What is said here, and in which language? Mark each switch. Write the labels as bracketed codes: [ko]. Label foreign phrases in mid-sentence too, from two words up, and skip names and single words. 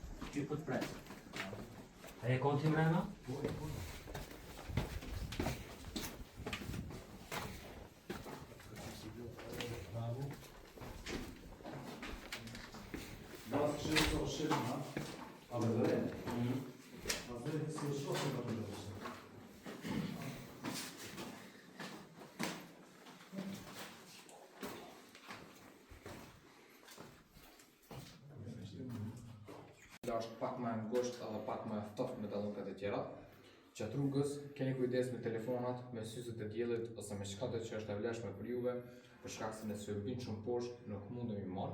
[sq] Që po të pres. A e konti mrena? [tr] Bazı kişileri çalışırım ha. Anladın mı? Bazıları hissiyatı çok önemli. [sq] Është pak më ngusht edhe pak më ftoftë me dallukat e tjera. Gjatë rrugës keni kujdes me telefonat, me syzet e diellit ose me çka që është e vlefshme për juve, për shkak se nëse ju bin shumë poshtë nuk mundemi marr.